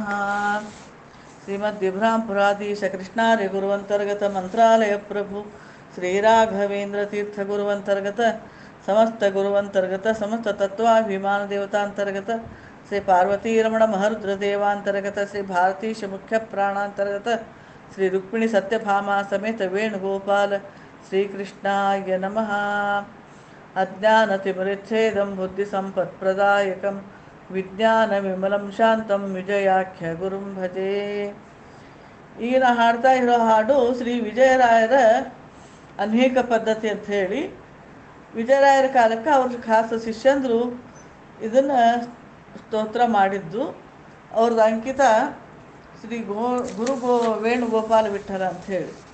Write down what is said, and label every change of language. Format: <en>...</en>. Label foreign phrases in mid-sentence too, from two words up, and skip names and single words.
<sa>श्रीमद्विभ्रांपुराधीश कृष्णार्य गुरुवंतर्गत मंत्रालय प्रभु श्री राघवेंद्र तीर्थ गुरुवंतर्गत समस्त गुरुवंतर्गत समस्त तत्वाभिमान देवतांतर्गत श्री पार्वती रमण महरुद्र देवांतर्गत श्री भारतीश मुख्य प्राणांतर्गत श्री रुक्मिणी सत्यभामा समेत वेणुगोपाल श्रीकृष्णाय नमः। अज्ञानतिमिरच्छेदं बुद्धिसम्पत्प्रदायकं विज्ञानविमलं ಶಾಂತಂ ವಿಜಯಾಖ್ಯ ಗುರುಂ ಭಜೆ.</sa> <kn>ಈಗ ನಾ ಹಾಡ್ತಾ ಇರೋ ಹಾಡು ಶ್ರೀ ವಿಜಯರಾಯರ ಅನೇಕ ಪದ್ಧತಿ ಅಂತ ಹೇಳಿ, ವಿಜಯರಾಯರ ಕಾಲಕ್ಕೆ ಅವ್ರ ಖಾಸ ಶಿಷ್ಯಂದರು ಇದನ್ನು ಸ್ತೋತ್ರ ಮಾಡಿದ್ದು. ಅವ್ರದ್ದು ಅಂಕಿತ ಶ್ರೀ ವೇಣುಗೋಪಾಲ ವಿಠಲ ಅಂತ ಹೇಳಿ.</kn>